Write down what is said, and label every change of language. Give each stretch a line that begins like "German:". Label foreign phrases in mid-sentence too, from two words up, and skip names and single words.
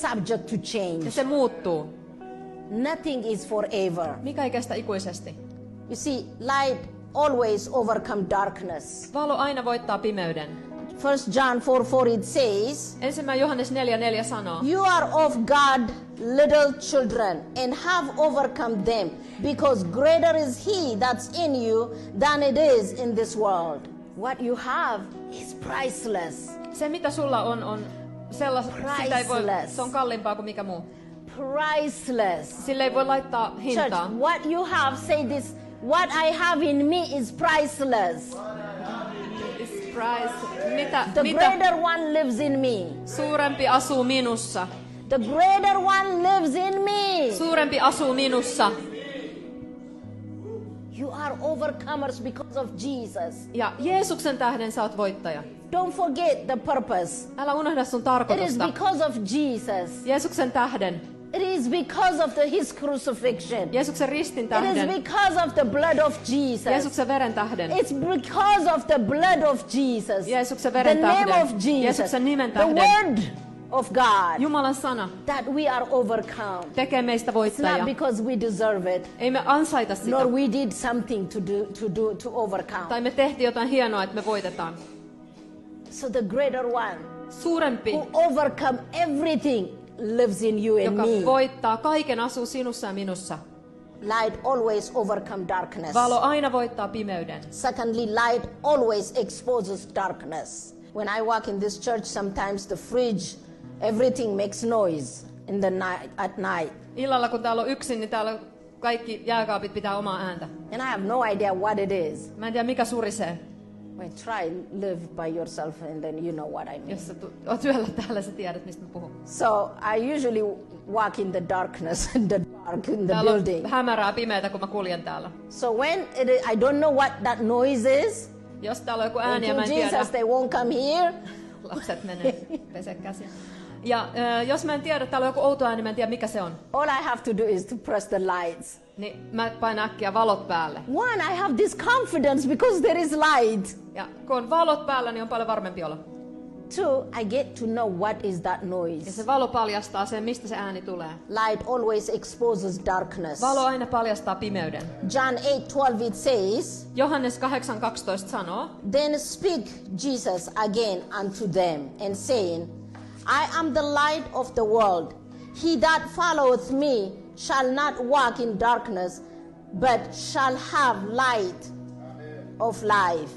English: Subject to change.
Finnish: Ja se muuttuu.
English: Nothing is forever.
Finnish: Mikä ei kestä ikuisesti?
English: You see, light always overcome darkness.
Finnish: Valo aina voittaa pimeyden.
English: 1 John 4:4 it says, 1.
Finnish: Johannes 4:4 sanoo,
English: you are of God, little children, and have overcome them, because greater is he that's in you than it is in this world. What you have is priceless.
Finnish: se mitä sulla on sellaista, sitä ei voi,
English: Priceless.
Finnish: se on kalliimpaa kuin mikä muu.
English: Priceless.
Finnish: Sille ei voi laittaa hintaa.
English: Church, what you have, say this, what I have in me is priceless. It's price. Mitä The greater one lives in me.
Finnish: suurempi asuu minussa?
English: The greater one lives in me.
Finnish: Suurempi asuu minussa.
English: You are overcomers because of Jesus.
Finnish: Ja Jeesuksen tähden sä oot voittaja.
English: Don't forget the purpose.
Finnish: Älä unohda sun
English: It is
Finnish: tarkoitusta.
English: because of Jesus.
Finnish: Jeesuksen tähden.
English: It is because of his crucifixion.
Finnish: Jeesuksen ristin
English: It is
Finnish: tähden.
English: because of the blood of Jesus.
Finnish: Jeesuksen veren tähden.
English: It's because of the blood of Jesus.
Finnish: Jeesuksen
English: The
Finnish: veren
English: name
Finnish: tähden.
English: of Jesus.
Finnish: Jeesuksen nimen
English: The tähden. word of God. Jumalan sana That we are overcome.
Finnish: tekee meistä
English: It's
Finnish: voittaja.
English: not because we deserve it,
Finnish: Ei me ansaita sitä.
English: nor we did something to overcome.
Finnish: Tai me tehtiin jotain hienoa, että me voitetaan.
English: So the greater one
Finnish: Suurempi,
English: who overcome everything lives in you and
Finnish: joka
English: me.
Finnish: voittaa kaiken, asuu sinussa ja minussa.
English: Light always overcome darkness.
Finnish: Valo aina voittaa pimeyden.
English: Secondly, light always exposes darkness. When I walk in this church, sometimes the fridge, everything makes noise in the night at night.
Finnish: Illalla kun täällä on yksin, niin täällä kaikki jääkaapit pitää omaa ääntä.
English: And I have no idea what it is.
Finnish: Mä en tiedä mikä surisee.
English: Well, try live by yourself and then you know what I mean.
Finnish: Jos sä oot yöllä täällä, sä tiedät mistä mä puhun.
English: So I usually walk in the darkness, in the dark, in the
Finnish: Täällä on
English: building.
Finnish: hämärää pimeätä, kun mä kuljen täällä.
English: So when I don't know what that noise is,
Finnish: Jos täällä on joku
English: thank
Finnish: ääni ja
English: you
Finnish: mä en tiedä,
English: Jesus, they won't come here.
Finnish: lapset menee pese käsiä. Ja jos mä en tiedä, täällä on joku outo ääni, mä en tiedä mikä se on.
English: All I have to do is to press the lights.
Finnish: Niin mä painan äkkiä valot päälle.
English: One, I have this confidence because there is light.
Finnish: Ja kun on valot päällä, niin on paljon varmempi olo.
English: Two, I get to know what is that
Finnish: Ja
English: noise.
Finnish: se valo paljastaa sen, mistä se ääni tulee.
English: Light always exposes darkness.
Finnish: Valo aina paljastaa pimeyden.
English: John 8:12 it says,
Finnish: Johannes 8:12 sanoo,
English: then speak Jesus again unto them, and saying, I am the light of the world. He that followeth me shall not walk in darkness, but shall have light of life.